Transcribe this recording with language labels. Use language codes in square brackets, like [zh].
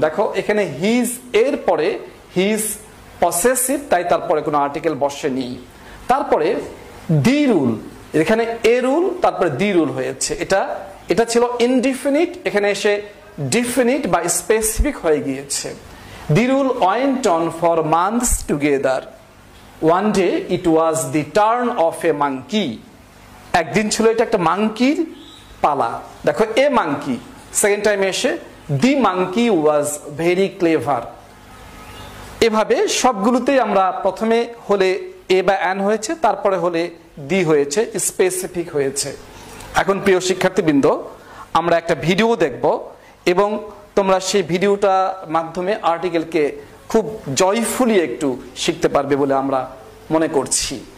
[bn] দেখো, এখানে হিজ এর পরে হিজ পসেসিভ, তাই তারপরে কোনো আর্টিকেল বসেনি। তারপরে দি রুল, এখানে এ রুল তারপরে দি রুল হয়েছে। এটা ছিল ইনডিফিনিট, এখানে এসে ডিফিনিট বা স্পেসিফিক হয়ে গিয়েছে। [en] The rule went on for months together. One day it was the turn of a monkey. [bn] একদিন ছিল এটা একটা মাংকির পালা। [en] দেখো, a monkey, second time এসে the monkey was very clever. [bn] এভাবে সবগুলোতেই আমরা প্রথমে হলে এ বা অ্যান হয়েছে, তারপরে হলে দি হয়েছে, স্পেসিফিক হয়েছে। এখন প্রিয় শিক্ষার্থীবৃন্দ, আমরা একটা ভিডিও দেখব এবং তোমরা সেই ভিডিওটার মাধ্যমে আর্টিকেলকে খুব জয়ফুলি একটু শিখতে পারবে বলে আমরা মনে করছি।